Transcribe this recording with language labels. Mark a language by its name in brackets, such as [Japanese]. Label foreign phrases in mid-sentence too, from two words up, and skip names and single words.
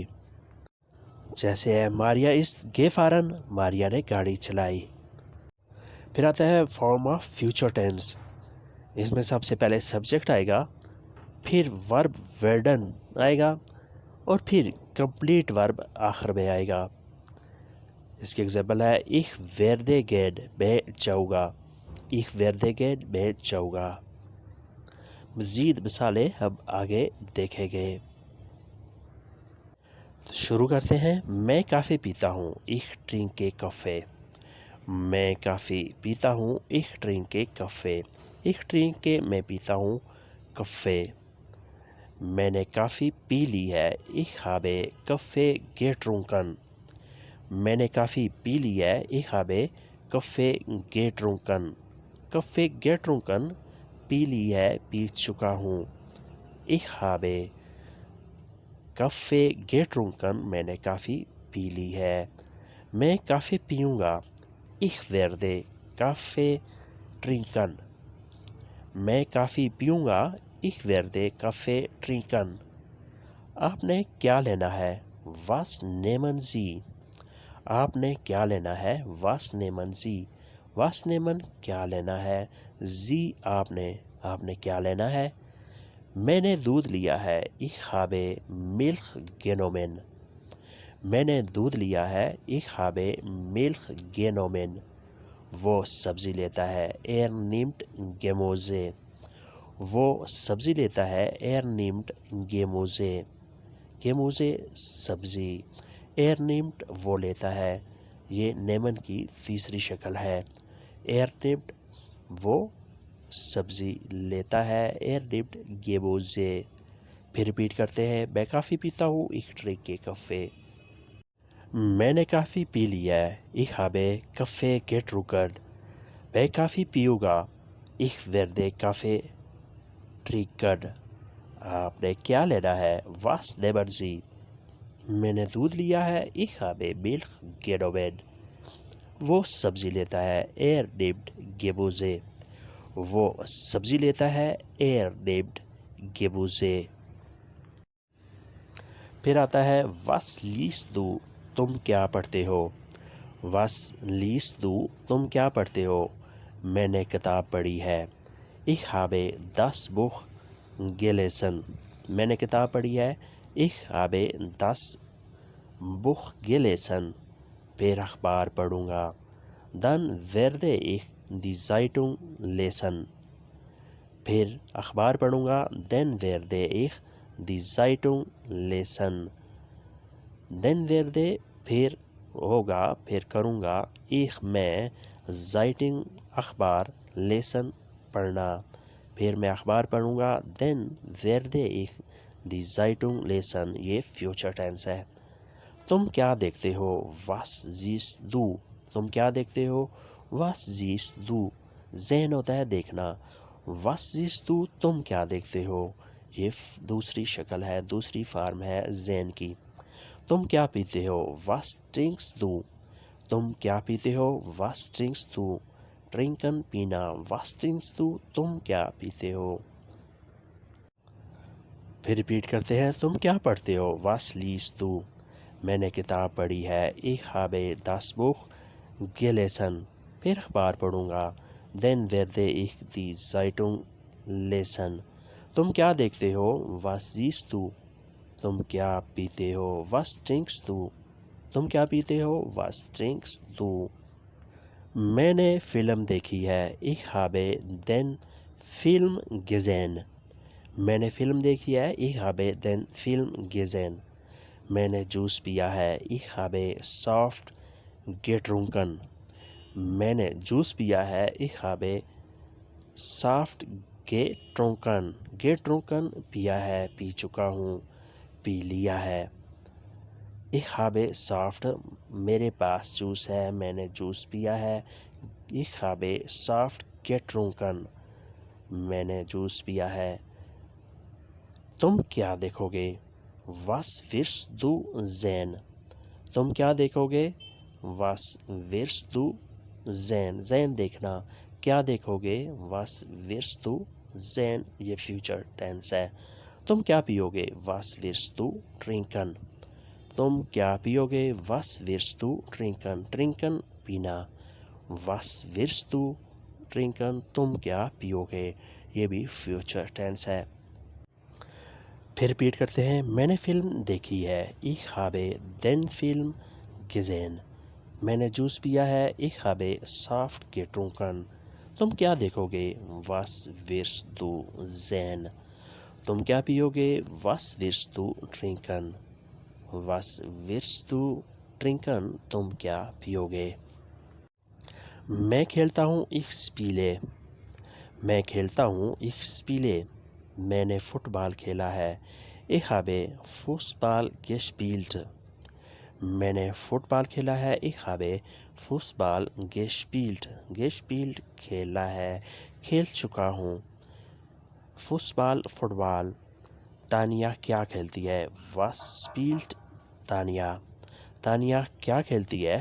[Urdu] جیسے ہے ماریا [German] ist gefahren, [Urdu] ماریا نے گاڑی چلائی۔ پھر آتا ہے [English] form of future tense. [Urdu] اس میں سب سے پہلے سبجیکٹ آئے گا، پھر ورب ویرڈن آئے گا، اور پھر [English] complete verb [Urdu] آخر میں آئے گا۔ اس کی ایگزامپل ہے [German] ich werde gehen، [Urdu] میں جاؤں گا، [German] ich werde gehen، [Urdu] میں جاؤں گا۔ مزید مثالیں ہم آگے دیکھیں گے۔ شروع کرتے ہیں۔ میں کافی پیتا ہوں، [German] ich trinke Kaffee۔ [Urdu] میں کافی پیتا ہوں، [German] ich trinke Kaffee۔ ich trinke [Urdu] میں پیتا ہوں، [German] Kaffee۔ [Urdu] میں نے کافی پی لی ہے، [German] ich habe Kaffee getrunken۔ [Urdu] میں نے کافی پی لی ہے، [German] ich habe Kaffee getrunken۔ Kaffee getrunken [Urdu] پی لی ہے، پی چکا ہوں۔ [German] ich habe Kaffee getrunken [Urdu] میں نے کافی پی لی ہے۔ میں کافی پیوں گا، [German] ich werde Kaffee trinken۔ [Urdu] میں کافی پیوں گا، [German] ich werde Kaffee trinken۔ [Urdu] آپ نے کیا لینا ہے، [German] was nehmen Sie۔ [Urdu] آپ نے کیا لینا ہے، [German] was nehmen Sie۔ was nehmen [Urdu] کیا لینا ہے، Sie آپ نے کیا لینا ہے۔ میں نے دودھ لیا ہے، [German] ich habe Milch genommen۔ [Urdu] میں نے دودھ لیا ہے، [German] ich habe Milch genommen۔ [Urdu] وہ سبزی لیتا ہے، [German] er nimmt Gemüse۔ [Urdu] وہ سبزی لیتا ہے، [German] er nimmt Gemüse۔ [Urdu] Gemüse سبزی، [German] er nimmt [Urdu] وہ لیتا ہے۔ یہ nehmen کی تیسری شکل ہے۔ [German] er nimmt [Urdu] وہ سبزی لیتا ہے، [German] er nimmt Gemüse۔ [Urdu] پھر ریپیٹ کرتے ہیں۔ میں کافی پیتا ہوں، [German] ich trinke Kaffee۔ [Urdu] میں نے کافی پی لیا ہے، [German] ich habe Kaffee getrunken۔ [Urdu] میں کافی پیوں گا، [German] ich werde Kaffee trinken۔ [Urdu] آپ نے کیا لینا ہے، [German] was nehmen Sie۔ [Urdu] میں نے دودھ لیا ہے، [German] ich habe Milch genommen۔ [Urdu] وہ سبزی لیتا ہے، [German] er nimmt Gemüse۔ [Urdu] وہ سبزی لیتا ہے، [German] er nimmt Gemüse۔ [Urdu] پھر آتا ہے [German] was liest du، [Urdu] تم کیا پڑھتے ہو۔ [German] was liest du [Urdu] تم کیا پڑھتے ہو۔ میں نے کتاب پڑھی ہے، [German] ich habe das Buch gelesen۔ [Urdu] میں نے کتاب پڑھی ہے، [German] ich habe das Buch gelesen۔ [Urdu] پھر اخبار پڑھوں گا، [German] dann werde ich die Zeitung lesen۔ [Urdu] پھر اخبار پڑھوں گا، [German] dann werde ich die Zeitung lesen۔ then werde [Urdu] پھر ہوگا، پھر کروں گا، ich میں Zeitung اخبار، lesen پڑھنا۔ پھر میں اخبار پڑھوں گا، [German] then werde ich die Zeitung lesen۔ [Urdu] یہ [English] future tense [Urdu] ہے۔ تم کیا دیکھتے ہو، [German] was siehst du۔ [Urdu] تم کیا دیکھتے ہو، [German] was siehst du۔ [Urdu] sehen ہوتا ہے دیکھنا، [German] was siehst du [Urdu] تم کیا دیکھتے ہو۔ یہ دوسری شکل ہے، دوسری فارم ہے sehen کی۔ تم کیا پیتے ہو، [German] was trinkst du۔ [Urdu] تم کیا پیتے ہو، [German] was trinkst du۔ trinken پینا، was trinkst du [Urdu] تم کیا پیتے ہو۔ پھر ریپیٹ کرتے ہیں۔ تم کیا پڑھتے ہو، [German] was liest du۔ [Urdu] میں نے کتاب پڑھی ہے، [German] ich habe das Buch gelesen۔ [Urdu] پھر اخبار پڑھوں گا، [German] then werde ich die Zeitung lesen۔ [Urdu] تم کیا دیکھتے ہو، [German] was siehst du۔ [Urdu] تم کیا پیتے ہو، [German] was trinkst du۔ [Urdu] تم کیا پیتے ہو، [German] was trinkst du۔ [Urdu] میں نے فلم دیکھی ہے، [German] ich habe den Film gesehen۔ [Urdu] میں نے فلم دیکھی ہے، [German] ich habe den Film gesehen۔ [Urdu] میں نے جوس پیا ہے، [German] ich habe Saft getrunken۔ [Urdu] میں نے جوس پیا ہے، [German] ich habe Saft getrunken۔ [Urdu] پیا ہے، پی چکا ہوں، پی لیا ہے۔ [German] Ich habe saft [Urdu] میرے پاس جوس ہے، میں نے جوس پیا ہے. [German] Ich habe saft getrunken [Urdu] میں نے جوس پیا ہے. تم کیا دیکھو گے؟ [German] Was wirst du sehen [Urdu] تم کیا دیکھو گے؟ [German] Was wirst du sehen sehen دیکھنا. [Urdu] کیا دیکھو گے؟ [German] Was wirst du sehen [Urdu] یہ [English] future tense [Urdu] ہے. تم کیا پیو گے؟ [German] Was wirst du trinken [Urdu] تم کیا پیو گے؟ [German] Was wirst du trinken trinken پینا. Was wirst du trinken [Urdu] تم کیا پیو گے؟ یہ بھی [English] future tense [Urdu] ہے. پھر ریپیٹ کرتے ہیں. میں نے فلم دیکھی ہے. [German] Ich habe den Film gesehen [Urdu] میں نے جوس پیا ہے. [German] Ich habe saft getrunken [Urdu] تم کیا دیکھو گے؟ [German] Was wirst du sehen [Urdu] تم کیا پیو گے؟ [German] Was wirst du trinken Was wirst du trinken [Urdu] تم کیا پیو گے؟ میں کھیلتا ہوں. [German] Ich spiele [Urdu] میں کھیلتا ہوں. [German] Ich spiele [Urdu] میں نے فٹ بال کھیلا ہے. [German] Ich habe Fußball gespielt [Urdu] میں نے فٹ بال کھیلا ہے. [German] Ich habe Fußball gespielt [Urdu] کھیلا ہے، کھیل چکا ہوں. فٹبال فٹ بال. تانیہ کیا کھیلتی ہے؟ [German] Was spielt [Urdu] تانیہ تانیہ کیا کھیلتی ہے؟